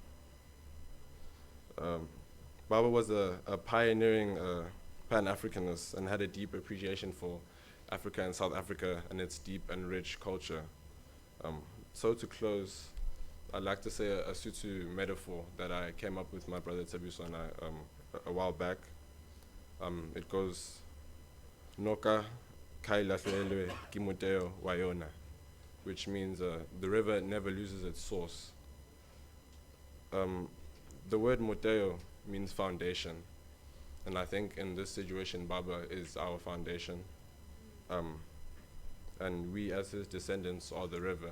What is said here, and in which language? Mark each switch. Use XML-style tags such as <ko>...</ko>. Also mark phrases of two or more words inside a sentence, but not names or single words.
<en>Baba was a pioneering Pan-Africanist and had a deep appreciation for Africa and South Africa and its deep and rich culture. So to close, I'd like to say a Sotho metaphor that I came up with my brother Tabiso and I a while back. It goes,</en> <st>Noka kai lahlelwe ke moteo wa yona,</st> <en>which means the river never loses its source. The word moteo means foundation, and I think in this situation Baba is our foundation, and we as his descendants are the river.</en>